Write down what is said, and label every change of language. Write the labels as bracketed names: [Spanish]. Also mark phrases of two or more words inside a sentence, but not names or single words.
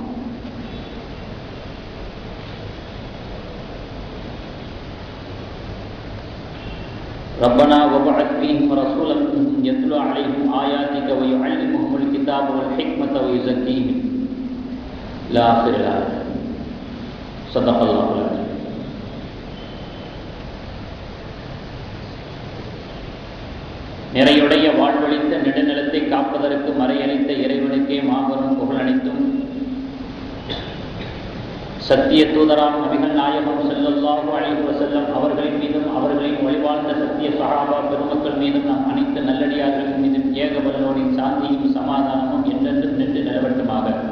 [Arabic] ربنا وابعث فيهم رسولا منهم يتلو عليهم آياتك ويعلمهم الكتاب والحكمة ويزكيهم إلى آخر الآية. صدق الله العظيم. [Tamil] நிறையுடைய வாழ்வழித்த நெடுநிலத்தை காப்பதற்கு மறையளித்த இறைவனுக்கே மாபெரும் புகழனைத்தும், சத்திய தூதராம் நபிகள் நாயகம் [Arabic] صلى الله عليه وسلم [Tamil] அவர்களின் மீதும் அவர்களின் வழிவாழ்ந்த சத்திய சஹாபா பெருமக்கள் மீதும் நம் அனைத்து நல்லடியார்கள் மீதும் ஏகவல்லோரின் சாந்தியும் சமாதானமும் என்றென்றும் நின்று நிலவட்டுமாக.